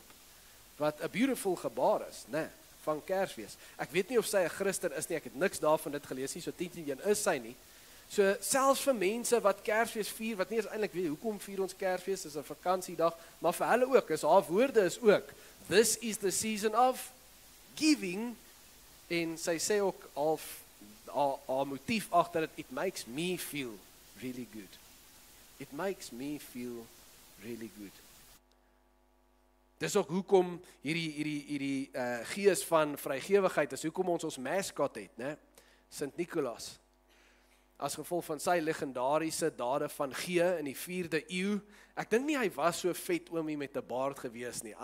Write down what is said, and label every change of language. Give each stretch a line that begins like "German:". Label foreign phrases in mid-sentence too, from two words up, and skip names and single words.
Afrikaans: Wat 'n beautiful gebaar is, né, van Kersfees. Ek weet nie of sy 'n Christen is nie, ek het niks daarvan dit gelees nie, so 10 is sy nie. So selfs vir mense wat Kersfees vier, wat nie eens eintlik weet hoekom vier ons Kersfees, is 'n vakansiedag, maar vir hulle ook, haar woorde is ook,
English: this is the season of giving,
Afrikaans: en sy sê ook haar motief agter dit,
English: it makes me feel really good. It makes me feel really good.
Afrikaans: Dis ook hoekom hierdie gees van vrygewigheid is, hoekom ons mascot het, né? Sint Nicolaas. As gevolg van sy legendariese dade van gee in die 4de eeu. Ek dink nie hy was so vet oomie met 'n baard gewees nie.